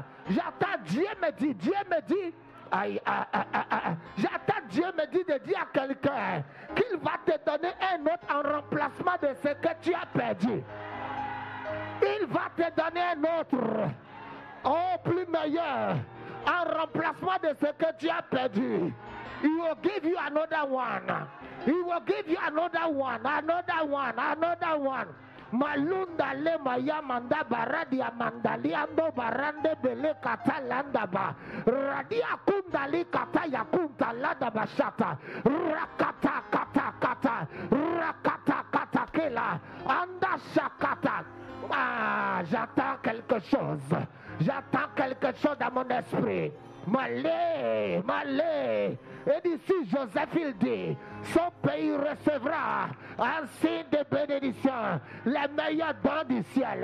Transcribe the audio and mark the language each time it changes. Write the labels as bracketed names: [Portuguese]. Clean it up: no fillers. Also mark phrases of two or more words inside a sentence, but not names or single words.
[French] J'attends Dieu me dit, aïe, j'attends Dieu me dit de dire à quelqu'un qu'il va te donner un autre en remplacement de ce que tu as perdu. Il va te donner un autre, plus meilleur, en remplacement de ce que tu as perdu. [English] He will give you another one. He will give you another one. Malunda le maya manda baradi amandali ando barande bele kata landa ba radia kundali kata ya kunta landa bashata rakata kata kela anda shakata. [French] Ah, j'attends quelque chose dans mon esprit. Malé. Et d'ici Joseph il dit, son pays recevra un signe de bénédiction, les meilleurs dons du ciel.